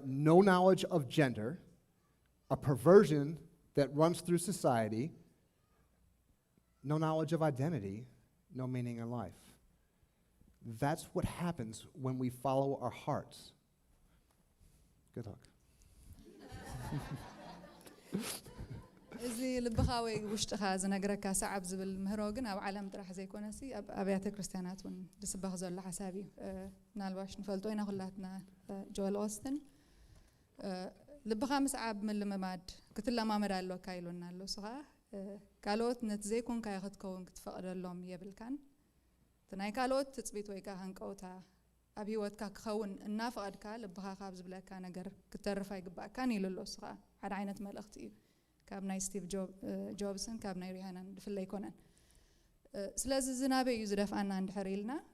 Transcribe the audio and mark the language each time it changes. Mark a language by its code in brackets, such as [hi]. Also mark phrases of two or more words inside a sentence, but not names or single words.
[en] No knowledge of gender, a perversion that runs through society, no knowledge of identity, no meaning in life. That's what happens when we follow our hearts. Good luck. [ti] እዚ ልብኻ ወይ ውሽጥኻ ዝነገረካ ሰዓብ ዝብል ምህሮ ግን ኣብ ዓለም ጥራሕ ዘይኮነሲ ኣብ ኣብያተ ክርስቲያናት እውን ዝስበኽ ዘሎ ሓሳብ እዩ ምናልባሽ ንፈልጦ ኢና ኩላትና ጆል ኦስትን ልብኻ ምስዓብ ምልምማድ ክትለማመድ ኣለካ ኢሉና ኣሎ ስኻ ካልኦት ነቲ ዘይኮንካዮ ክትከውን ክትፈቕደሎም የብልካን እቲ ናይ ካልኦት ትፅቢት ወይ ከዓ ሃንቀውታ ኣብ ሂወትካ ክኸውን እናፈቐድካ ልብኻ ካብ ዝብለካ ነገር ክተርፍ ኣይግባእካን ኢሉ ኣሎ ስኻ ሓደ ዓይነት መልእኽቲ እዩ ካብ ናይ ስቲቭ ጆብስን ካብ ናይ ሪሃናን ድፍለ ይኮነን ስለዚ ዝናበይ እዩ ዝደፍኣና እንድሕር ኢልና